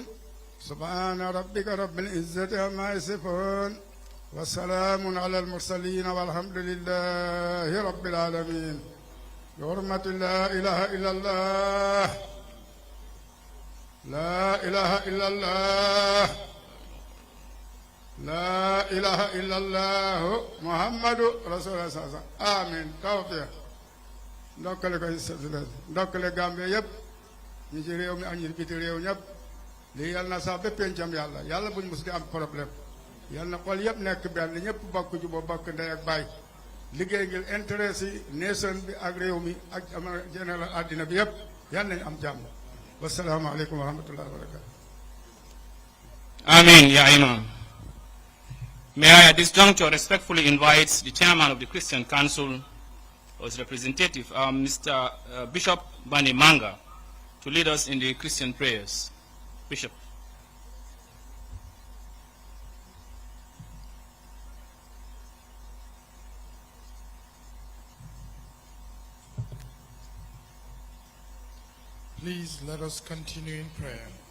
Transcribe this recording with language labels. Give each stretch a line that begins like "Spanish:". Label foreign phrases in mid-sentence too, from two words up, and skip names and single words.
Arabic: سبحان ربك رب العزة عما يصفون وسلام على المرسلين والحمد لله رب العالمين. بحرمة لا إله إلا الله لا إله إلا الله لا إله إلا الله محمد رسول الله صلى الله عليه وسلم آمين.
Wolof: توفيق ndokkale ko ndokkale Gambie yëpp ñi ci réew mi ak ñi biti réew ñëpp lii yal na sax ba pencam yàlla yàlla buñ mos di am problème yal na xol yëpp nekk benn ñëpp bokk juboo bokk ndey ak baay liggéey ngir intérêt si nation bi ak réew mi ak général àddina bi yëpp yal nañ am jàmm.
Arabic: والسلام عليكم ورحمة الله وبركاته.
English: Amen, Ya Imam. May I at this juncture respectfully invite the chairman of the Christian Council, or his representative, Mr. Bishop Bani Manga, to lead us in the Christian prayers. Bishop. Please let us continue in prayer.